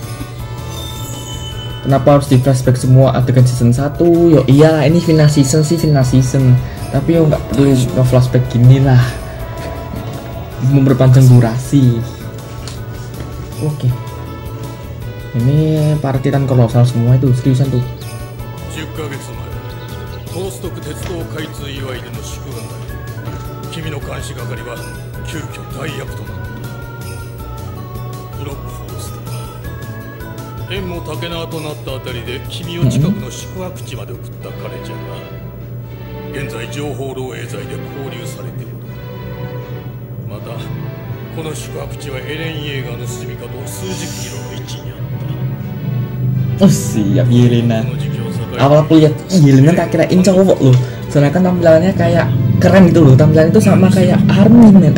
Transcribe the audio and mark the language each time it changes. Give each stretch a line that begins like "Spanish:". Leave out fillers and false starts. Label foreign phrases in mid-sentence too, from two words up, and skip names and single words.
Indonesian: Kenapa harus di flashback semua adegan season 1? Yo iya ini final season sih, final season. Tapi yo nggak perlu nge-flashback gini lah. Memperpanjang durasi. Oke. Ini parkiran kolosal semua itu, seriusan tuh.
Japanese: 10 ヶ月前、高速鉄道開通祝いでの祝賀会。君の監視係は急遽代役となった。フロックフォースだ。縁も竹縄となったあたりで君を近くの宿泊地まで送った彼じゃが、現在情報漏洩罪で勾留されている。またこの宿泊地はエレン・イェーガーの住みかと数十キロの位置にあった。
Indonesian: Oh siap Yelena. Awal aku lihat Yelena tak kirain cowok loh. Soalnya kan tampilannya kayak keren gitu loh. Tampilan itu sama kayak Armin men.